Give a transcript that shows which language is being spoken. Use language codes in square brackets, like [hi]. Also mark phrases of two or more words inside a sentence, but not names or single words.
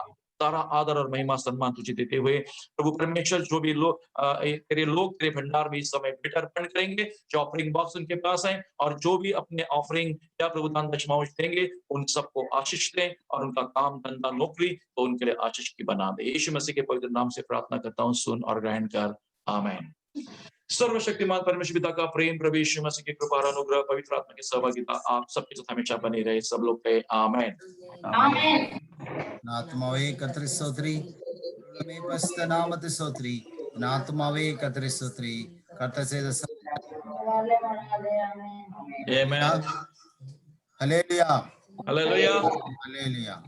[hi] सारा आदर और महिमा सम्मान तुझे देते हुए प्रभु परमेश्वर, जो भी लोग तेरे भंडार में इस समय भेंट अर्पण करेंगे, जो [en] offering box [hi] उनके पास है, और जो भी अपने ऑफरिंग या प्रभु दान दशमांश देंगे, उन सबको आशीष दे, और उनका काम धंधा नौकरी तो उनके लिए आशीष की बना दे। यीशु मसीह के पवित्र नाम से प्रार्थना करता हूँ, सुन और ग्रहण कर। आमीन। सर्वशक्तिमान परमेश्वर पिता का प्रेम, प्रभु यीशु मसीह की कृपा और अनुग्रह, पवित्र आत्मा की सहभागिता आप सबके साथ हमेशा बनी रहे। सब लोग कहे आमीन। [ml] ആത്മാവേ കർത്തൃ സ്തോത്രി, നാമത്തെ സ്തോത്രി, ആത്മാവേ കർത്തൃ സ്തോത്രി, കർത്തർ ചെയ്ത Amen. ഹല്ലേലൂയ, Hallelujah. ഹല്ലേലൂയ.